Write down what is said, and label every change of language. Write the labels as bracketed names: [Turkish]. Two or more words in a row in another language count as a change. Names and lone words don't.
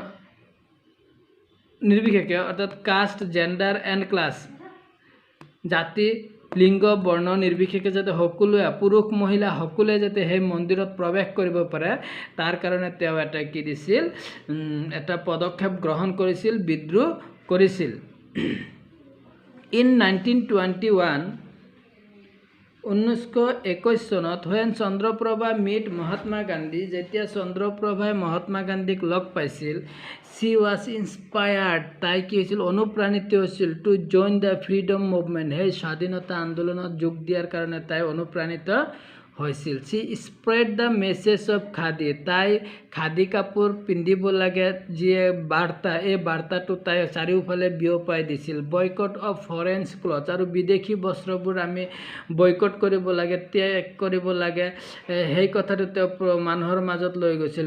[Assamese] নিৰ্বিশেষে অৰ্থাৎ [English] caste gender and class, [Assamese] জাতি লিংগ বৰ্ণ নিৰ্বিশেষে যাতে সকলোৱে পুৰুষ মহিলা সকলোৱে যাতে সেই মন্দিৰত প্ৰৱেশ কৰিব পাৰে তাৰ কাৰণে তেওঁ এটা কি দিছিল এটা পদক্ষেপ গ্ৰহণ কৰিছিল, বিদ্ৰোহ কৰিছিল। ইন 1921 1921 চনত [English] when Chandraprabha meet Mahatma Gandhi, [Assamese] যেতিয়া চন্দ্ৰপ্ৰভাই মহাত্মা গান্ধীক লগ পাইছিল, [English] she was inspired, [Assamese] তাই কি হৈছিল অনুপ্ৰাণিত হৈছিল [English] to join the freedom movement, [Assamese] সেই স্বাধীনতা আন্দোলনত যোগ দিয়াৰ কাৰণে তাই অনুপ্ৰাণিত হৈছিল। [English] she spread the message of [Assamese] খাদী, তাই খাদী কাপোৰ পিন্ধিব লাগে যিয়ে বাৰ্তা, এই বাৰ্তাটো তাই চাৰিওফালে বিয়পাই দিছিল। [English] boycott of foreign cloth, [Assamese] আৰু বিদেশী বস্ত্ৰবোৰ আমি বয়কট কৰিব লাগে, ত্যাগ কৰিব লাগে, সেই কথাটো তেওঁ মানুহৰ মাজত লৈ গৈছিল।